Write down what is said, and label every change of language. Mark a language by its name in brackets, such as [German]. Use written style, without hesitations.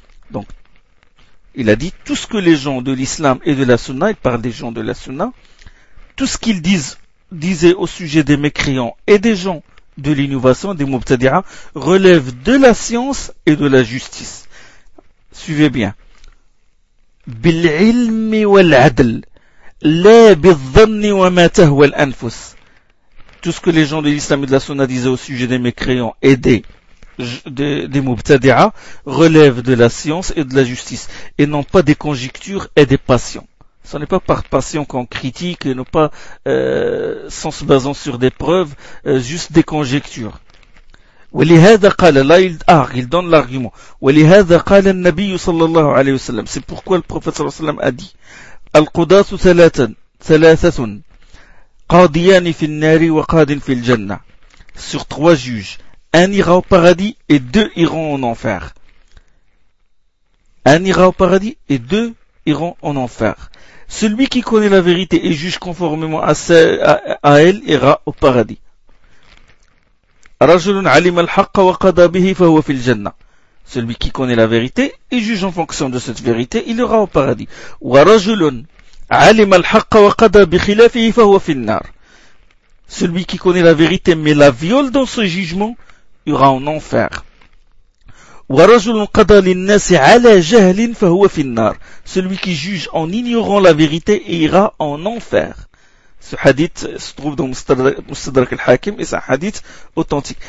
[French] Donc, il a dit, tout ce que les gens de l'islam et de la sunna, il parle des gens de la sunna, tout ce qu'ils disaient au sujet des mécréants et des gens de l'innovation, des mubtadi'a, relève de la science et de la justice. Suivez bien. [Arabic] بالعلم والعدل لا بالظن وما تهوى الأنفس. [French] Tout ce que les gens de l'islam et de la sunna disaient au sujet des mécréants et des mubtadi'a relève de la science et de la justice et non pas des conjectures et des passions. Ce n'est pas par passion qu'on critique et non pas sans se basant sur des preuves, juste des conjectures. [Arabic] ولهذا قال لا يدار [French] il donne l'argument [Arabic] ولهذا قال النبي صلى الله عليه وسلم [French] c'est pourquoi le prophète [Arabic] صلى الله عليه وسلم [French] a dit [Arabic] القضاة ثلاثة قاضيان في النار وقاض في الجنة [French] sur trois juges un ira au paradis et deux iront en enfer un ira au paradis et deux iront en enfer celui qui connaît la vérité et juge conformément à elle ira au paradis [Arabic] رجل علم الحق وقضى به فهو في الجنة. [French] Celui qui connaît la vérité et juge en fonction de cette vérité, il ira au paradis. [Arabic] ورجل علم الحق وقضى بخلافه فهو في النار. [French] Celui qui connaît la vérité mais la viole dans ce jugement, ira en enfer. [Arabic] ورجل قضى للناس على جهل فهو في النار. [French] Celui qui juge en ignorant la vérité ira en enfer. Ce hadith se trouve dans Mustadrak al-Hakim et c'est un hadith authentique.